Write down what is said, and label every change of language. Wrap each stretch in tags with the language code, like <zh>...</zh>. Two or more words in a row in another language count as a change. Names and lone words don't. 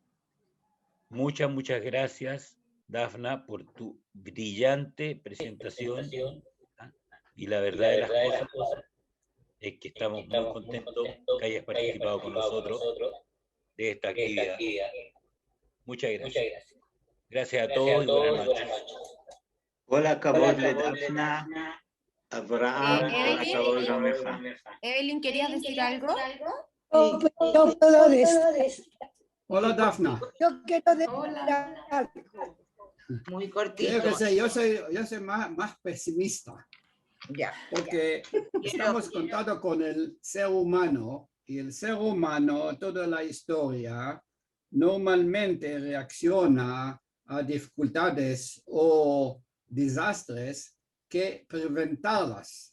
<es>Muchas gracias, Dafna, por tu brillante presentación. Y la verdad de las cosas es que estamos muy contentos que hayas participado con nosotros de esta actividad. Muchas gracias. Gracias a todos y buenas noches. Hola,</es> <he>כבוד לדפנה, אברהם, כל הכבוד גם לך.</he> <es>Evelyn, ¿querías decir algo? Yo puedo decir, Hola, Dafna. yo quiero decir Hola. algo. Muy Yo cortito. qué sé, yo soy más pesimista, Ya. porque estamos contando con el ser humano, y el ser humano, toda la historia, normalmente reacciona a dificultades o desastres que preventarlas.</es>